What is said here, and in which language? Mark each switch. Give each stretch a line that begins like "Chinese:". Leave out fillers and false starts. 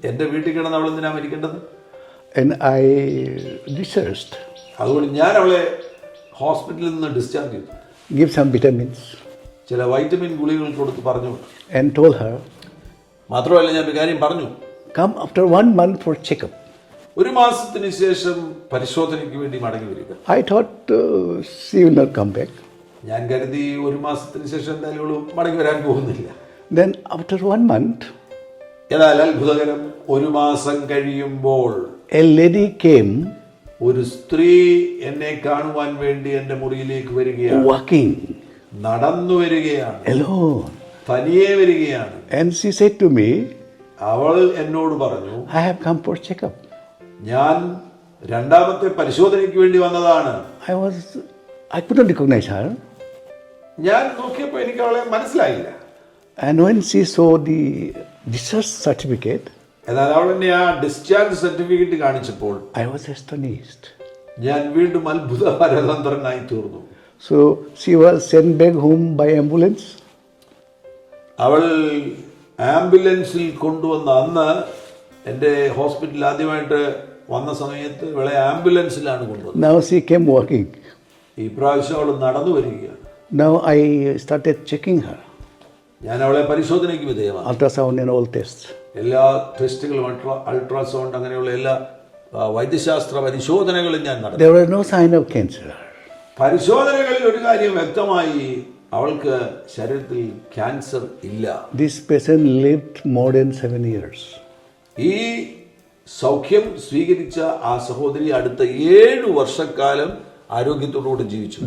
Malayalam: എൻ്റെ വീട്ടിൽ കിടന്ന് അവൾ എന്തിനാ മരിക്കേണ്ടത്?
English: And I discharged.
Malayalam: അതുകൊണ്ട് ഞാൻ അവളെ ഹോസ്പിറ്റലിൽ നിന്ന് ഡിസ്ചാർജ് ചെയ്തു.
English: Give some vitamins.
Malayalam: ചില വൈറ്റമിൻ ഗുളികകൾ കൊടുത്ത് പറഞ്ഞു.
English: And told her,
Malayalam: മാത്രമല്ല ഞാൻ ഒരു കാര്യം പറഞ്ഞു,
English: come after 1 month for checkup.
Malayalam: 1 മാസത്തിന് ശേഷം പരിശോധനയ്ക്ക് വേണ്ടി മടങ്ങി വരിക.
English: I thought she will not come back.
Malayalam: ഞാൻ കരുതി 1 മാസത്തിന് ശേഷം എന്തായാലും അവൾ മടങ്ങി വരാൻ പോകുന്നില്ല.
English: Then after 1 month,
Malayalam: എന്നാൽ അത്ഭുതകരം, 1 മാസം കഴിയുമ്പോൾ
English: a lady came
Malayalam: ഒരു സ്ത്രീ എന്നെ കാണുവാൻ വേണ്ടി എൻ്റെ മുറിയിലേക്ക് വരികയാണ്.
English: walking
Malayalam: നടന്നു വരികയാണ്,
English: alone.
Malayalam: തനിയെ വരികയാണ്.
English: And she said to me,
Malayalam: അവൾ എന്നോട് പറഞ്ഞു,
English: I have come for checkup.
Malayalam: ഞാൻ 2ാമത്തെ പരിശോധനയ്ക്ക് വേണ്ടി വന്നതാണ്.
English: I couldn't recognize her.
Malayalam: ഞാൻ നോക്കിയപ്പോൾ എനിക്ക് അവളെ മനസ്സിലായില്ല.
English: And when she saw the discharge certificate,
Malayalam: എന്നാൽ അവൾ എന്നെ ആ ഡിസ്ചാർജ് സർട്ടിഫിക്കറ്റ് കാണിച്ചപ്പോൾ
English: I was astonished.
Malayalam: ഞാൻ വീണ്ടും അത്ഭുത പരതന്ത്രനായി തീർന്നു.
English: So she was sent back home by ambulance.
Malayalam: അവൾ ആംബുലൻസിൽ കൊണ്ടുവന്ന അന്ന് എൻ്റെ ഹോസ്പിറ്റലിൽ ആദ്യമായിട്ട് വന്ന സമയത്ത് ഇവളെ ആംബുലൻസിലാണ് കൊണ്ടുവന്നത്.
English: Now she came walking.
Malayalam: ഈ പ്രാവശ്യം അവൾ നടന്നു വരികയാണ്.
English: Now I started checking her.
Malayalam: ഞാൻ അവളെ പരിശോധനയ്ക്ക് വിധേയമാണ്.
English: Ultrasound and all tests.
Malayalam: എല്ലാ ടെസ്റ്റുകളും അൾട്രാസൗണ്ട് അങ്ങനെയുള്ള എല്ലാ വൈദ്യശാസ്ത്ര പരിശോധനകളും ഞാൻ നടത്തി.
English: There was no sign of cancer.
Malayalam: പരിശോധനകളിൽ ഒരു കാര്യം വ്യക്തമായി, അവൾക്ക് ശരീരത്തിൽ ക്യാൻസർ ഇല്ല.
English: This patient lived more than 7 years.
Malayalam: ഈ സൗഖ്യം സ്വീകരിച്ച ആ സഹോദരി അടുത്ത 7 വർഷക്കാലം ആരോഗ്യത്തോടുകൂടി ജീവിച്ചു.